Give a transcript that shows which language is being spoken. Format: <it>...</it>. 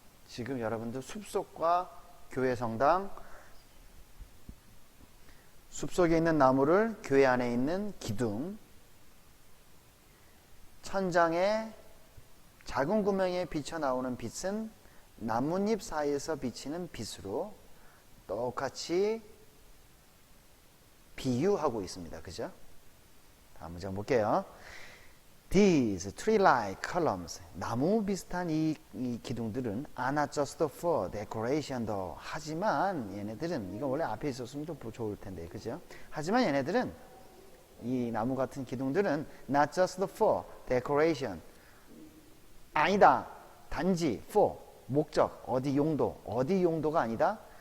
<ko>지금 여러분들 숲속과 교회 성당, 숲속에 있는 나무를 교회 안에 있는 기둥, 천장에 작은 구멍에 비쳐 나오는 빛은 나뭇잎 사이에서 비치는 빛으로 똑같이 비유하고 있습니다. 그죠? 다음 문장 볼게요.</ko> <en>These tree-like columns,</en> <ko>나무 비슷한 이 기둥들은</ko> <en>are not just for decoration though.</en> <ko>하지만 얘네들은, 이거 원래 앞에 있었으면 더 좋을 텐데, 그죠? 하지만 얘네들은, 이 나무 같은 기둥들은</ko> <en>not just for decoration.</en> <ko>아니다. 단지 for, 목적, 어디 용도가 아니다.</ko>